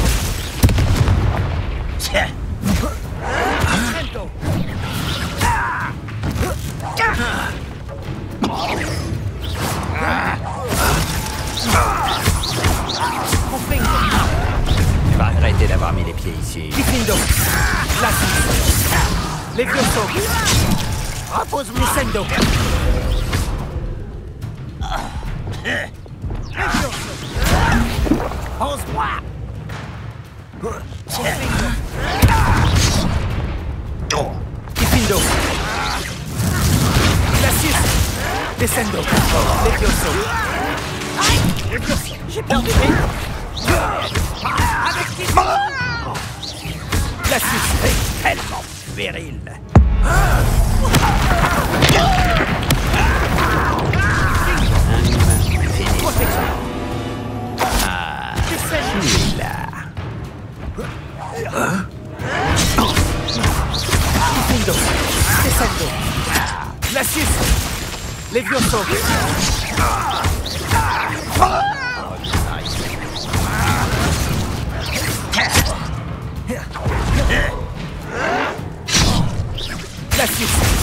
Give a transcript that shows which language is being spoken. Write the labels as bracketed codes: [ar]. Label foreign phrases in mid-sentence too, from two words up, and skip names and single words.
[fr] Tiens. Tu vas regretter d'avoir mis les pieds ici. Diffindo! Glacius! Levioso! Repose-moi. Descendo! Pose-moi. Diffindo! Glacius! Descendo! Levioso! J'ai perdu. Avec qui? Glacius! C'est tellement puéril. Ah, celui-là. Diffindo! Descendo! Glacius! Levioso! Glacius!